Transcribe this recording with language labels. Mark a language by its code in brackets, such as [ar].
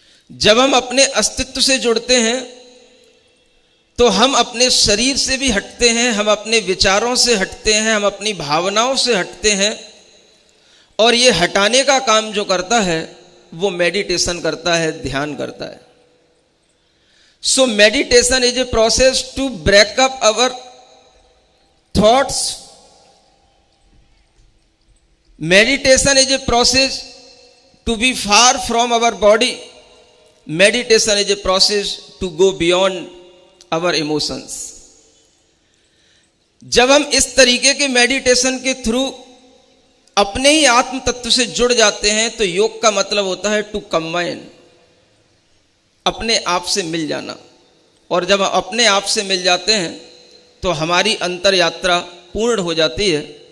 [hi] जब हम अपने अस्तित्व से जुड़ते हैं तो हम अपने शरीर से भी हटते हैं, हम अपने विचारों से हटते हैं, हम अपनी भावनाओं से हटते हैं, और ये हटाने का काम जो करता है वो मेडिटेशन करता है, ध्यान करता है। [en] So meditation is a process to break up our thoughts. Meditation is a process to be far from our body. Meditation is a process to go beyond our emotions. [hi] जब हम इस तरीके के मेडिटेशन के थ्रू अपने ही आत्म तत्व से जुड़ जाते हैं, तो योग का मतलब होता है टू कंबाइन, अपने आप से मिल जाना। और जब हम अपने आप से मिल जाते हैं तो हमारी अंतर यात्रा पूर्ण हो जाती है।